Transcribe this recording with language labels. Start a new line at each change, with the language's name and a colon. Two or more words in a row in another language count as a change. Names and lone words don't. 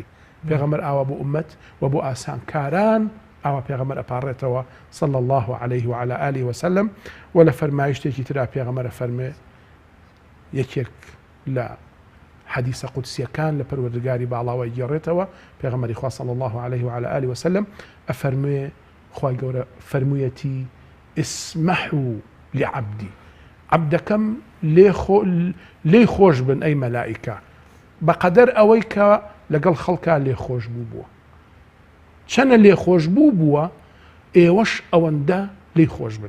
Central Kurdish: پێغەمبەر ئاوا بۆ ئومەت و بۆ ئاسانکاران ئاوا پێغەمبەر ئەپارڕێتەوە
Arabic: صلی الله عليه وعلى آله وسلم
Central Kurdish: و لە فەرمایشتێکی ترا پێغەمبەر فەرمێ یەکێک لە حەدیثە قودسیەکان لە پەروەردگاری باڵاوە گێڕێتەوە پێغەمبەری خوا
Arabic: صلی الله عليه وعلى آله وسلم
Central Kurdish: ئەفەرمێ خوای گەورە فەرموویەتی
Arabic: اسمحوا لعبدي
Central Kurdish: عبدەکەم لێ خۆش بن ئەی مەلائیکە بەقەدەر ئەوەی کە لەگەڵ خەڵکا لێ خۆش بوو چەنە لێ خۆش بووە ئێوەش ئەوەندە لێ خۆش بن.